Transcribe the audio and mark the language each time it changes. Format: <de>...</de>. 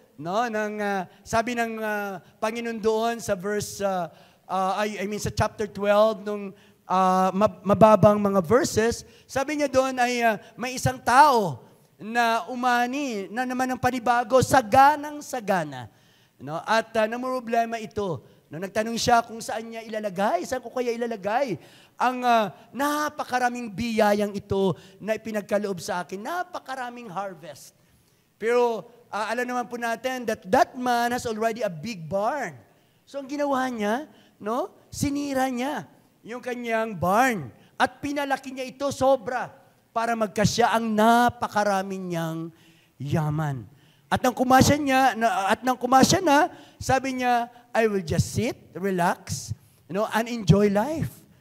<tl>No, sabi ng Panginoon doon sa verse, sa chapter 12, nung mababang mga verses, sabi niya doon ay may isang tao na umani, na naman ng panibago, saganang-sagana. No? At namumroblema ito. No, nagtanong siya kung saan niya ilalagay, saan ko kaya ilalagay ang napakaraming biyayang ito na ipinagkaloob sa akin, napakaraming harvest. Pero alam naman po natin</tl> <en>that man has already a big barn.</en> <tl>So ang ginawa niya, no, sinira niya yung kanyang barn at pinalaki niya ito sobra para magkasya ang napakaraming niyang yaman. At nang kumasya na, sabi niya,</tl> <en>I will just sit, relax, and enjoy life.</en>